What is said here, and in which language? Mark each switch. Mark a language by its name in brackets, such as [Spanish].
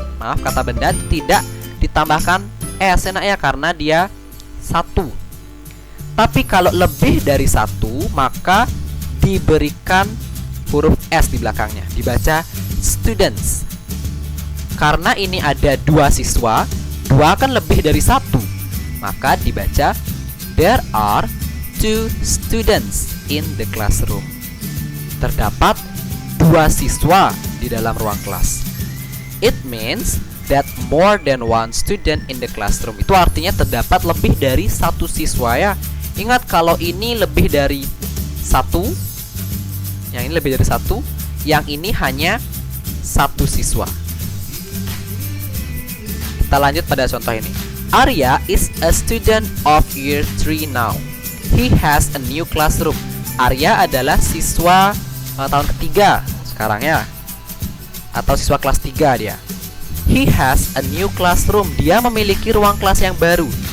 [Indonesian] Maaf, kata benda tidak ditambahkan s, enak ya, karena dia 1. Tapi kalau lebih dari 1, maka diberikan huruf S di belakangnya. Dibaca students. karena ini ada 2 siswa, 2 kan lebih dari 1. Maka dibaca [English] there are 2 students in the classroom. [Indonesian] Terdapat 2 siswa di dalam ruang kelas. [English] It means that more than 1 student in the classroom. [Indonesian] Itu artinya terdapat lebih dari 1 siswa ya. Ingat kalau ini lebih dari 1, yang ini lebih dari 1, yang ini hanya 1 siswa. Kita lanjut pada contoh ini. [English] Arya is a student of year 3 now. He has a new classroom. [Indonesian] Arya adalah siswa tahun ketiga sekarang ya, atau siswa kelas 3 dia. [English] He has a new classroom. [Indonesian] Dia memiliki ruang kelas yang baru.